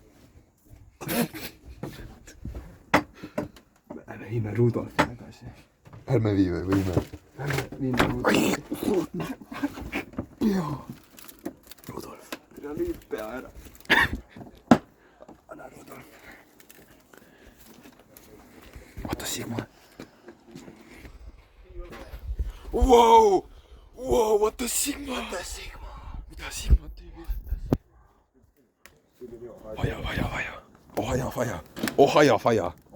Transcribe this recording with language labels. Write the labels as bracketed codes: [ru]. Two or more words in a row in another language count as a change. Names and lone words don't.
[et] viime Rudolfi tagasi. ärme vii või võime? Rudolf. Ja nüüd pea ära. Anna Rudolf. Oota Sigma. Wow! [en] Wow, what the Sigma? [et] Mida Sigma tüübid? Vaja. Ohaja faja.